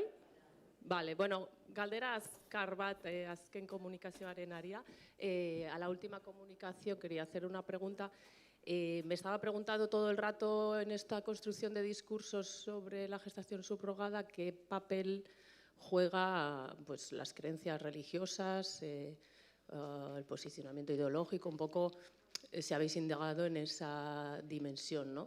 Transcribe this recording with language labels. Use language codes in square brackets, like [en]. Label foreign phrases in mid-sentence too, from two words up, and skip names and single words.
[eu] Vale, bueno, galdera azkar bat azken komunikazioaren aria. [es] A la última comunicación quería hacer una pregunta. Me estaba preguntando todo el rato en esta construcción de discursos sobre la gestación subrogada qué papel juega pues, las creencias religiosas, el posicionamiento ideológico, un poco si habéis indagado en esa dimensión, ¿no?